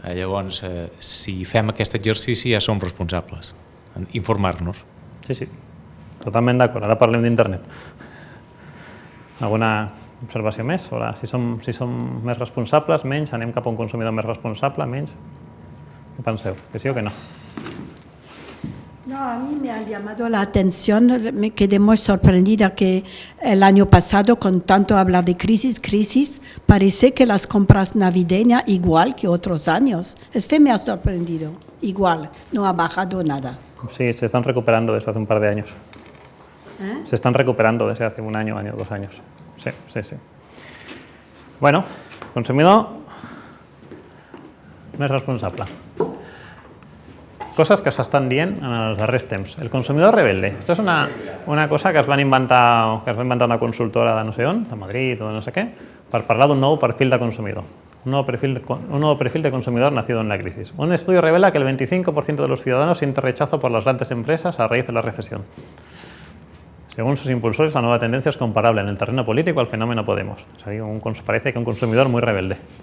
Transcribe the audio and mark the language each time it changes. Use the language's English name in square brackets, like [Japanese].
[Catalan] Llavors, si fem aquest exercici ja som responsables, informar-nos. Sí. Totalment d'acord, ara parlem d'internet. Alguna observació més sobre si som més responsables, menys, anem cap a un consumidor més responsable, menys? Què penseu? Que sí o que no? [Spanish] No, a mí me ha llamado la atención, me quedé muy sorprendida que el año pasado, con tanto hablar de crisis, parece que las compras navideñas igual que otros años. Me ha sorprendido, igual, no ha bajado nada. Sí, se están recuperando desde hace un par de años. Se están recuperando desde hace un año, 2 años. Sí. [Catalan] Bueno, consumidor més responsable. Coses que s'estan dient en els darrers temps. El consumidor rebelde. Això és una cosa que es va inventar una consultora de no sé on, de Madrid o de no sé què, per parlar d'un nou perfil de consumidor. [Spanish] Un nuevo perfil de consumidor nacido en la crisis. Un estudio revela que el 25% de los ciudadanos siente rechazo por las grandes empresas a raíz de la recesión. Según sus impulsores, la nueva tendencia es comparable en el terreno político al fenómeno Podemos. Parece que un consumidor muy rebelde.